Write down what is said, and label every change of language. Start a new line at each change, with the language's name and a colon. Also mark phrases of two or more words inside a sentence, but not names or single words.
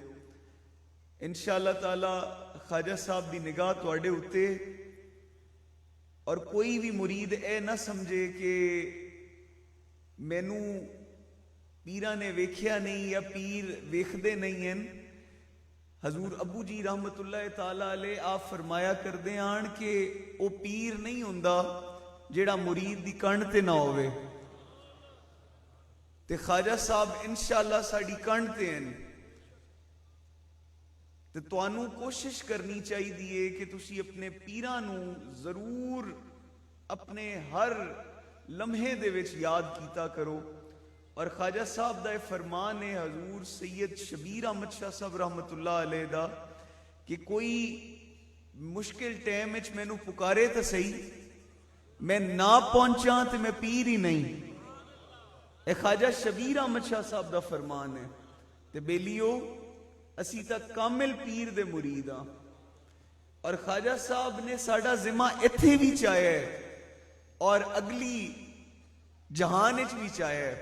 Arabic: إن شاء الله تعالى
Punjabi: خواجہ صاحب دی نگاہ تہاڈے اتے اور کوئی بھی مرید اے نہ سمجھے کہ مینوں پیراں نے ویکھیا نہیں یا پیر ویکھدے نہیں ہیں. حضور ابو جی
Arabic: رحمة الله تعالى عليه
Punjabi: آپ فرمایا کردے آن کہ وو پیر نہیں ہندا جیہڑا مرید دی کن تے نہ ہووے. تے خواجہ صاحب انشاءاللہ ساڈی کن تے ہیں. تے تہانوں کوشش کرنی چاہیدی کہ تسی اپنے پیراں نوں ضرور اپنے ہر لمحے دے وچ یاد کیتا کرو. اور خواجہ صاحب دا فرمان ہے حضور سید شبیر احمد شاہ صاحب
Arabic: رحمة الله عليه
Punjabi: دا کہ کوئی مشکل ٹائم وچ مینوں پکارے تو سہی، میں نہ پہنچا تو میں پیر ہی نہیں. اے خواجہ شبیر احمد شاہ صاحب دا فرمان ہے. تے بیلیو اسی تک کامل پیر دے مرید ہاں اور خواجہ صاحب نے ساڈا ذمہ اتھے بھی چایا ہے اور اگلی جہان چ بھی چایا ہے.